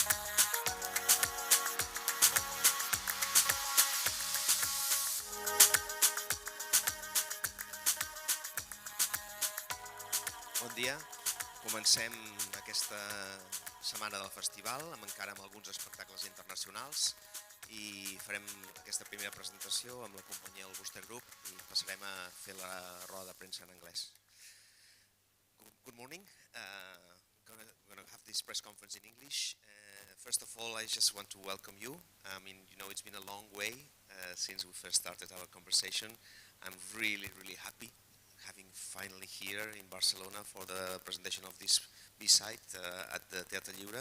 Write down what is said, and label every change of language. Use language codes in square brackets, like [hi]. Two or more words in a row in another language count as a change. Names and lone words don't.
[ca] Bon dia. Comencem aquesta setmana del festival amb alguns espectacles internacionals i farem aquesta primera presentació amb la companyia del Wooster Group i passarem a fer la roda de premsa en anglès. [en] Good morning. We're going to have this press conference in English. First of all, I just want to welcome you. I mean, you know, it's been a long way since we first started our conversation. I'm really, really happy having finally here in Barcelona for the presentation of this B-side at the Teatre Lliure.